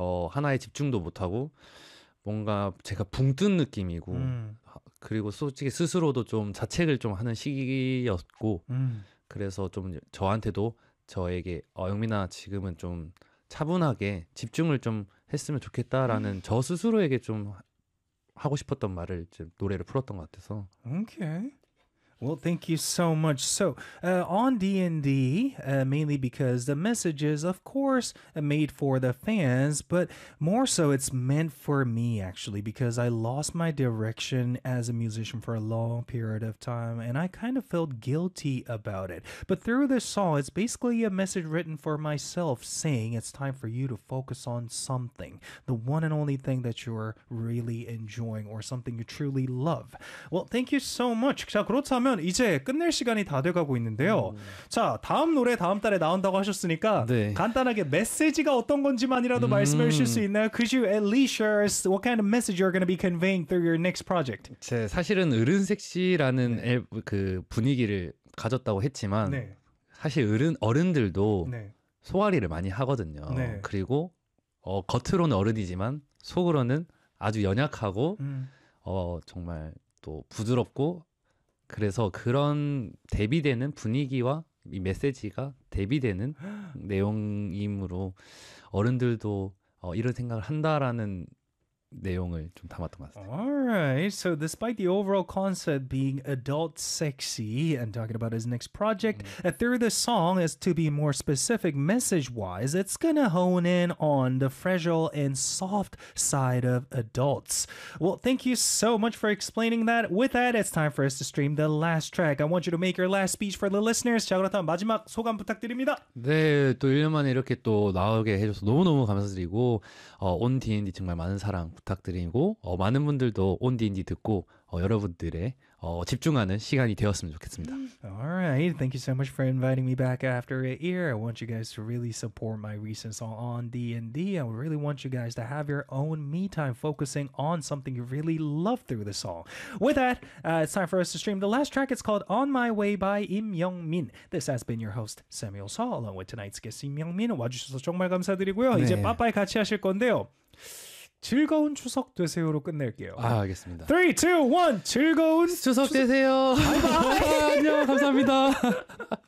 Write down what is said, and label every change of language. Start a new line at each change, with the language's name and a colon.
Korean: 하나에 집중도 못 하고 뭔가 제가 붕뜬 느낌이고 그리고 솔직히 스스로도 좀 자책을 좀 하는 시기였고 그래서 좀 저한테도 저에게 영민아 지금은 좀 차분하게 집중을 좀 했으면 좋겠다라는 저 스스로에게 좀 하고 싶었던 말을 지금 노래를 풀었던 것 같아서.
English: Okay. Well, thank you so much. So, on D&D, mainly because the messages, of course, are made for the fans, but more so it's meant for me, actually, because I lost my direction as a musician for a long period of time, and I kind of felt guilty about it. But through this song, it's basically a message written for myself saying it's time for you to focus on something, the one and only thing that you're really enjoying or something you truly love. Well, thank you so much.
Korean: 자, 그렇다면 그러면 이제 끝낼 시간이 다 돼가고 있는데요. 자, 다음 노래 다음 달에 나온다고 하셨으니까 네. 간단하게 메시지가 어떤 건지만이라도 말씀해 주실 수 있나요?
English: Could you at least share us what kind of message you're going to be conveying through your next project?
Korean: 제 사실은 어른섹시라는 네. 앨, 그 분위기를 가졌다고 했지만 네. 사실 어른들도 네. 소화리를 많이 하거든요. 네. 그리고 겉으로는 어른이지만 속으로는 아주 연약하고 정말 또 부드럽고 그래서 그런 대비되는 분위기와 이 메시지가 대비되는 내용이므로 어른들도 이런 생각을 한다라는 내용을 좀 담았던 것 같아요.
English: Alright, so despite the overall concept being adult sexy and talking about his next project, through the song, as to be more specific message-wise, it's gonna hone in on the fragile and soft side of adults. Well, thank you so much for explaining that. With that, it's time for us to stream the last track. I want you to make your last speech for the listeners.
Korean: 자, 그렇다면 마지막 소감 부탁드립니다. 네, 또 1년 만에 이렇게 또 나오게 해줘서 너무너무 감사드리고 온 D&D 정말 많은 사랑 부탁드리고 많은 분들도 온 디인디 듣고 여러분들의 집중하는 시간이 되었으면 좋겠습니다.
English: Alright, thank you so much for inviting me back after a year. I want you guys to really support my recent song on D&D. I really want you guys to have your own me time focusing on something you really love through the song. With that, it's time for us to stream the last track. It's called On My Way by Im Young-min. This has been your host, Samuel Saw, along with tonight's guest, Im Young-min.
Korean: 와주셔서 정말 감사드리고요. 네. 이제 빠빠이 같이 하실 건데요. 즐거운 추석 되세요로 끝낼게요. 아, 알겠습니다. 3, 2, 1, 즐거운 추석 되세요. 안녕, 감사합니다.